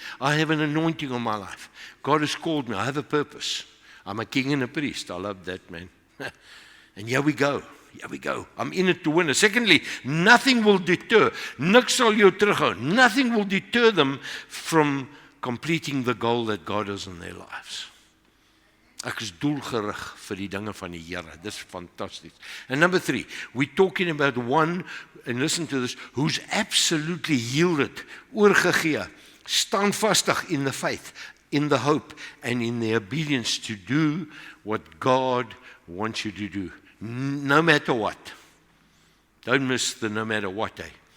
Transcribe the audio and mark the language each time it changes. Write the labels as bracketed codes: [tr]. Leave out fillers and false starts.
[en] I have an anointing on my life. God has called me. I have a purpose. I'm a king and a priest. I love that, man. And here we go. Here we go. I'm in it to win it. Secondly, nothing will deter. [af] Niks sal jou terughou. [en] Nothing will deter them from completing the goal that God has in their lives. [af] Ek is doelgerig vir die dinge van die Here. Dis fantasties. [en] And number 3, we're talking about one, and listen to this, who's absolutely yielded, oorgegee, standvastig in the faith, in the hope, and in the obedience to do what God wants you to do. No matter what. Don't miss the no matter what, eh?